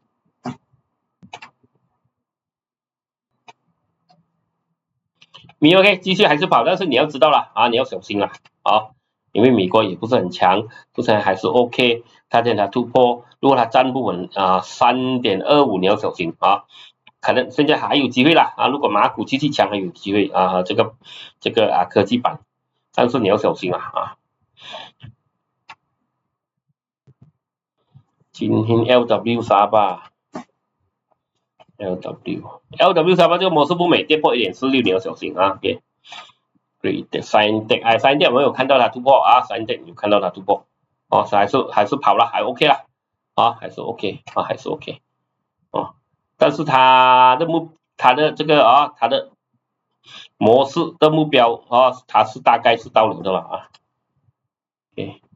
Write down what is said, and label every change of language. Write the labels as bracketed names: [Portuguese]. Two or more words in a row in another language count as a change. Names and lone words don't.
[Chinese] OK 繼續還是跑，但是你要知道了啊，你要小心了啊，因為美國也不是很強，目前還是 OK， 它在它突破，如果它站不穩3.25你要小心啊，可能現在還有機會啦啊，如果馬股繼續強還有機會啊，這個科技板，但是你要小心了啊。今天 LW38 這個模式不美，跌破 1.46 你要小心啊。OK， Scientech 我有看到它突破啊 ，Scientech 有看到它突破，還是跑了，還 OK 啦，還是 OK 還是 OK， 但是它的模式的目標它是大概是到了的了啊。OK。